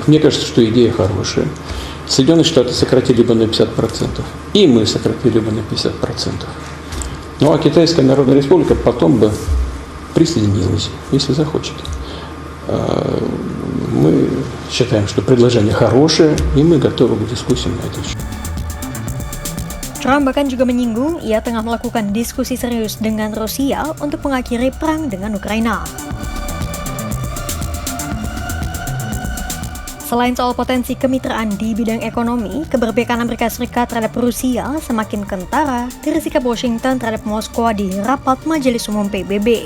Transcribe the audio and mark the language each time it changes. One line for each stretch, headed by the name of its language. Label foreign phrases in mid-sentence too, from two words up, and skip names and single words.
Russian: Мне кажется, что идея хорошая. Соединенные Штаты сократили бы на 50%, и мы сократили бы на 50%. Ну а Китайская Народная Республика потом бы присоединилась, если захочет. Мы считаем, что предложение хорошее, и мы готовы к дискуссиям на это.
Indonesian: Trump bahkan juga menyinggung ia tengah melakukan diskusi serius dengan Rusia untuk mengakhiri perang dengan Ukraina. Selain soal potensi kemitraan di bidang ekonomi, keberpihakan Amerika Serikat terhadap Rusia semakin kentara dari sikap Washington terhadap Moskwa di rapat Majelis Umum PBB.